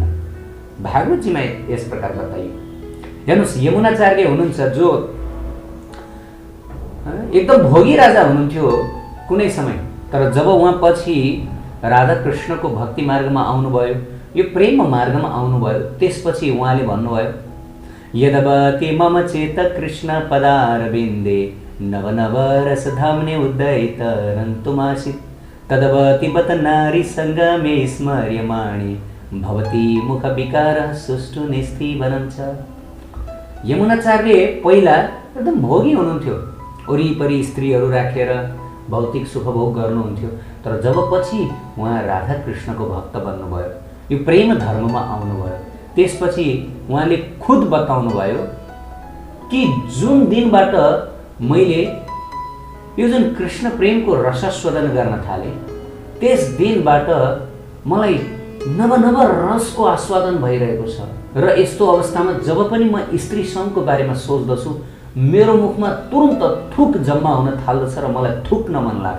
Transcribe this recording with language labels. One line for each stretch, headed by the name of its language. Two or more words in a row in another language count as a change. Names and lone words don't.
Nepali: भागवतजीमा यस प्रकार बताइयो। हेर्नुहोस्, यमुनाचार्य हुनुहुन्छ जो एकदम भोगी राजा हुनुहुन्थ्यो कुनै समय, तर जब उहाँ पछि राधा कृष्णको भक्ति मार्गमा आउनुभयो, यो प्रेम मार्गमा आउनुभयो, त्यसपछि उहाँले भन्नुभयो,
Sanskrit: यदवति मम चेत कृष्ण पदारविन्दे नव नव रसधाम्ने उदयित रन्तुमासीत् तदवति बत नारी सङ्गमे स्मर्यमाणे भवती मुख विकार सुष्ठु निस्तीवनं च।
Nepali: यमुनाचार्य पहिला एकदम भोगी हुनुहुन्थ्यो, वरिपरि स्त्रीहरू राखेर भौतिक सुखभोग गर्नुहुन्थ्यो, तर जब पछि उहाँ राधा कृष्णको भक्त बन्नुभयो, यो प्रेम धर्ममा आउनुभयो, त्यसपछि उहाँले खुद बताउनुभयो कि जुन दिनबाट मैले यो जुन कृष्ण प्रेमको रसास्वादन गर्न थालेँ त्यस दिनबाट मलाई नव नव रसको आस्वादन भइरहेको छ, र यस्तो अवस्थामा जब पनि म स्त्री सङ्घको बारेमा सोच्दछु मेरो मुखमा तुरुन्त थुक जम्मा हुन थाल्दछ र मलाई थुक्न मन लाग्छ।